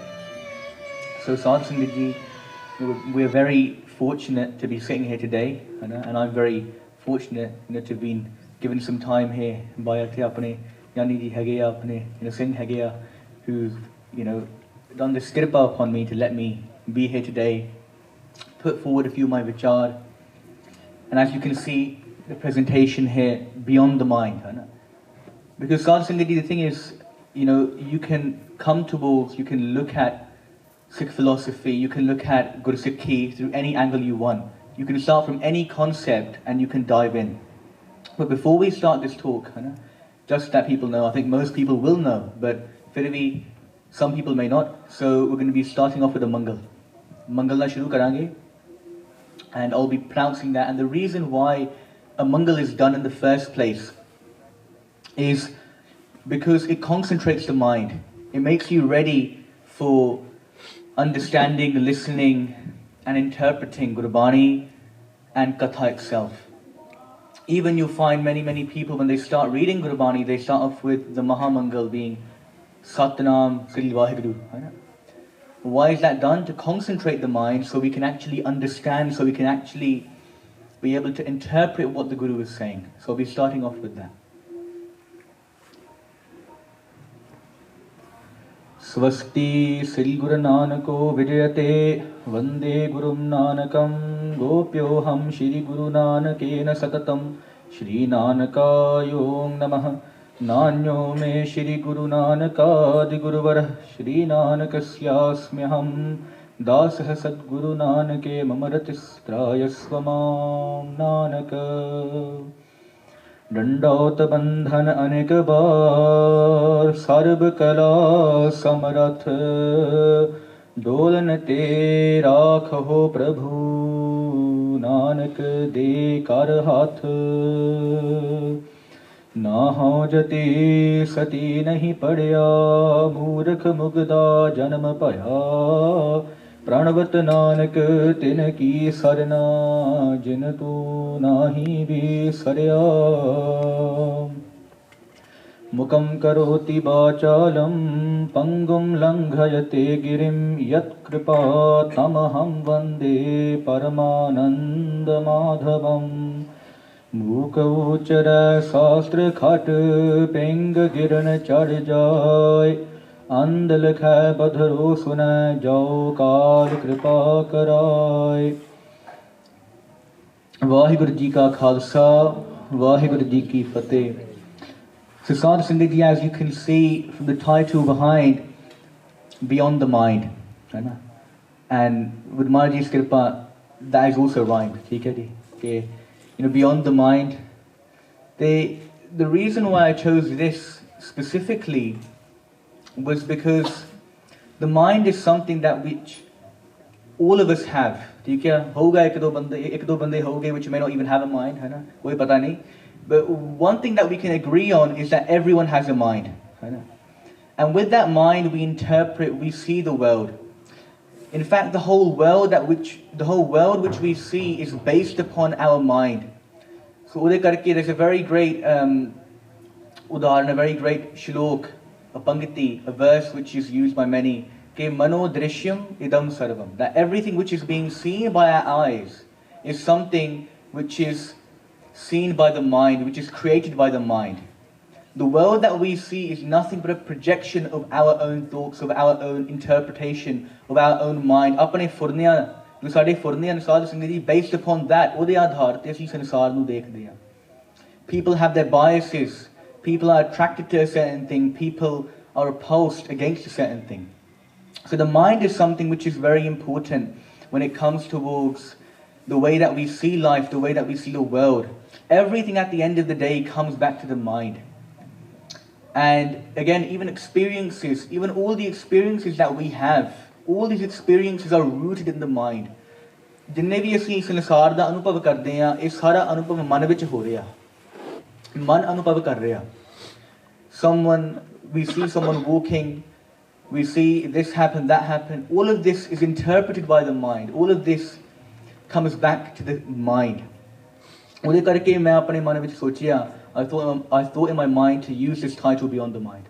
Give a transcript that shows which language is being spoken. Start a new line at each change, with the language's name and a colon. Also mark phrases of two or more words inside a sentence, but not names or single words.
English: So Santhiya ji, we're very fortunate to be sitting here today, and I'm very fortunate to have been given some time here by
Punjabi: ਆਪਣੇ ਯਾਨੀ ਜੀ ਹੈਗੇ ਆ ਆਪਣੇ ਸਿੰਘ ਹੈਗੇ ਆ
English: apne Singh hage a who've done this kirpa upon me to let me be here today, put forward a few of my vichar, and as you can see the presentation here, beyond the mind. Because Santhiya ji, the thing is, you can come towards, you can look at Sikh philosophy, you can look at Sikhi through any angle you want. You can start from any concept and you can dive in. But before we start this talk, just that people know, I think most people will know, but some people may not. So we're going to be starting off with a Mangal.
Punjabi: ਮੰਗਲ ਨਾ ਸ਼ੁਰੂ ਕਰਾਂਗੇ,
English: and I'll be pronouncing that. And the reason why a Mangal is done in the first place is because it concentrates the mind. It makes you ready for understanding, listening and interpreting Gurbani and Katha itself. Even you'll find many people, when they start reading Gurbani, they start off with the Mahamangal being Satnam Sri Vaheguru. Why is that done? To concentrate the mind so we can actually understand, so we can actually be able to interpret what the Guru is saying. So I'll be starting off with that.
Sanskrit: स्वस्ति श्री गुरु नानको विजयते वंदे गुरुं नानकं गोप्योऽहं श्री गुरु नानकेन सततं श्री नानकायो नमः. नान्यो मे श्री गुरु नानकादि गुरुवरः श्री नानकस्यास्म्यहं दासः सद्गुरु नानके मम रतिस्त्रायस्व मां नानक.
Punjabi: ਦੰਡੌਤ ਬੰਧਨ ਅਨੇਕ ਬਾਰ ਸਰਬ ਕਲਾ ਸਮਰਥ ਡੋਲਨ ਤੇ ਰਾਖੋ ਪ੍ਰਭੂ ਨਾਨਕ ਦੇ ਕਰ ਹਾਥ. ਨਾ ਹਉ ਜਤੀ ਸਤੀ ਨਹੀ ਪੜਿਆ ਮੂਰਖ ਮੁਗਧਾ ਜਨਮ ਭਇਆ. ਪ੍ਰਣਵਤ ਨਾਨਕ ਤਿਨ ਕੀ ਸਰਣਾ ਜਿਨ ਤੂ ਨਾਹੀ ਬਿਸਰਿਆ.
Sanskrit: मुकं करोति वाचालं पंगुं लंघयते गिरिं यत्कृपा तमहं वन्दे परमानंद माधवम्.
Punjabi: ਮੂਕ ਉਚਰ ਸ਼ਾਸਤ੍ਰ ਖਟ ਪਿੰਗ ਗਿਰਨ ਚੜ੍ਹ ਜਾਇ. ਅੰਧ ਲਿਖੈ ਬਧਰੋ ਸੁਨੈ ਜਾਓ ਕਾਲ ਕ੍ਰਿਪਾ ਕਰਾਇ. ਵਾਹਿਗੁਰੂ ਜੀ ਕਾ ਖਾਲਸਾ ਵਾਹਿਗੁਰੂ ਜੀ ਕੀ ਫਤਹਿ.
English: So Santhiya ji, as you can see from the title behind, Beyond the Mind, and with Maharaji's kripa that is also rhymed. Okay, beyond the mind. The reason why I chose this specifically was because the mind is something that which all of us have.
Hindi: ठीक है, होगा एक दो बंदे होंगे
English: which may not even have a mind,
Hindi: है ना, कोई पता नहीं.
English: But one thing that we can agree on is that everyone has a mind,
Hindi: है ना?
English: And with that mind we interpret, we see the world. In fact, the whole world which we see is based upon our mind. So
Punjabi: ਉਹਦੇ ਕਰਕੇ
English: there's a very great उदाहरण, a very great shlok, a pangati, a verse which is used by many,
Sanskrit: के मनो दृश्यम् इदं सर्वम्,
English: that everything which is being seen by our eyes is something which is seen by the mind, which is created by the mind. The world that we see is nothing but a projection of our own thoughts, of our own interpretation, of our own mind.
Punjabi: ਆਪਣੇ ਫੁਰਨਿਆ ਜੋ ਸਾਡੇ ਫੁਰਨੇ ਹਨ ਸਾਧ ਸੰਗਤ ਜੀ,
English: based upon that,
Punjabi: ਉਹਦੇ ਆਧਾਰ ਤੇ ਅਸੀਂ ਸੰਸਾਰ ਨੂੰ ਦੇਖਦੇ ਹਾਂ.
English: People have their biases. People are attracted to a certain thing. People are opposed against a certain thing. So the mind is something which is very important when it comes towards the way that we see life, the way that we see the world. Everything at the end of the day comes back to the mind. And again, even experiences, even all the experiences that we have, all these experiences are rooted in the mind.
Punjabi: ਜਿੰਨੇ ਵੀ ਅਸੀਂ ਸੰਸਾਰ ਦਾ ਅਨੁਭਵ ਕਰਦੇ ਹਾਂ, ਇਹ ਸਾਰਾ ਅਨੁਭਵ ਮਨ ਵਿੱਚ ਹੋ ਰਿਹਾ. ਮਨ ਅਨੁਭਵ ਕਰ ਰਿਹਾ.
English: We see someone walking, we see this happen, that happen. All of this is interpreted by the mind. All of this comes back to the mind.
Punjabi: ਉਹਦੇ ਕਰਕੇ ਮੈਂ ਆਪਣੇ ਮਨ ਵਿੱਚ ਸੋਚਿਆ,
English: I thought in my mind to use this title Beyond the Mind.